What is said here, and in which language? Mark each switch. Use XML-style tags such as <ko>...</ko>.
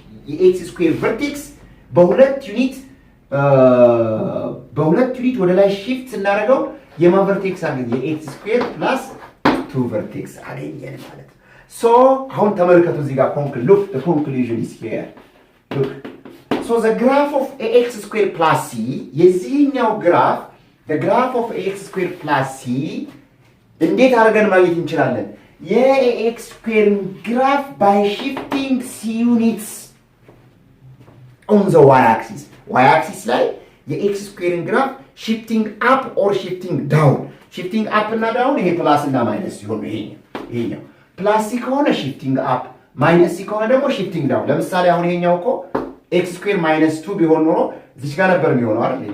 <am>የኤክስ ስኩዌር ቨርቴክስ በሁለት ዩኒት ወደ ላይ ሺፍት ስናደርገው የማ ቨርቴክስ አገኘ? የኤክስ ስኩዌር ፕላስ 2 ቨርቴክስ አገኘን ማለት ነው። ሶ አሁን ተመልከቱ እዚህ ጋር</am> <en>look the conclusion is here. look so the graph of ax squared plus c</en> <am>የዚህኛው ግራፍ</am> <en>the graph of ax squared plus c</en> <am>እንዴት አድርገን ማግኘት እንችላለን? የax squared graph</am> <en>by shifting c units on the y axis</en> <am>ላይ የx squared graph</am> <en>shifting up or shifting down</en> <am>shifting up እና down ይሄ ፕላስ እና ማይነስ ሲሆን ይሄኛው ፕላስ ሲ ከሆነ ሺፍቲንግ አፕ ማይነስ ሲ ከሆነ ደግሞ ሺፍቲንግ ዳውን። ለምሳሌ አሁን ይሄኛው እኮ ኤክስ ስኩዌር ማይነስ 2 ቢሆን ኖሮ እዚህ ጋር ነበር የሚሆነው አይደል?</am>